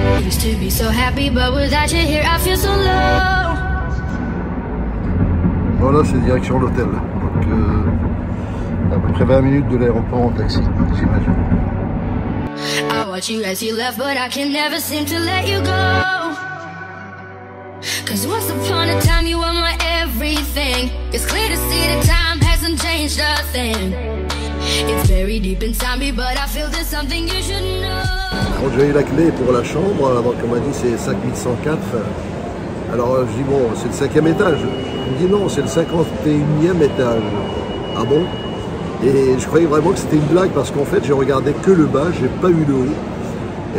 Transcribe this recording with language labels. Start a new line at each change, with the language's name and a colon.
English: To be so happy, but without you here, I feel so low.
French: Voilà, c'est direction l'hôtel. Donc, à peu près 20 minutes de l'aéroport en taxi, j'imagine.
English: I watch you as you left, but I can never seem to let you go. Cause once upon a time, you were my everything. It's clear to see that time hasn't changed a thing. It's very deep inside me, but I feel there's something you should know.
French: Alors j'ai eu la clé pour la chambre, donc on m'a dit c'est 5104. Alors je dis bon, c'est le 5e étage. Il me dit non, c'est le 51e étage. Ah bon? Et je croyais vraiment que c'était une blague parce qu'en fait j'ai regardé que le bas, j'ai pas eu le haut.